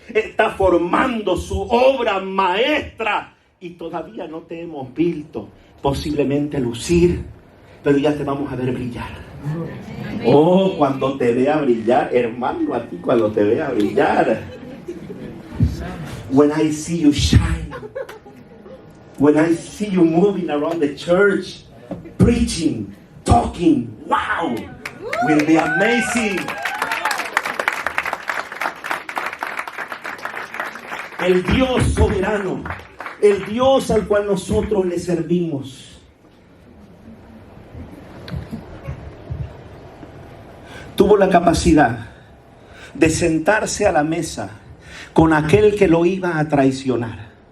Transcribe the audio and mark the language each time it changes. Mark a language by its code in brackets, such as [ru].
[es] Está formando su obra maestra. Y todavía no te hemos visto posiblemente lucir, pero ya te vamos a ver brillar. Oh, cuando te vea brillar, hermano, a ti cuando te vea brillar. [en] When I see you shine, when I see you moving around the church, preaching, talking, wow, will be amazing. [es] El Dios soberano, el Dios al cual nosotros le servimos, tuvo la capacidad de sentarse a la mesa con aquel que lo iba a traicionar.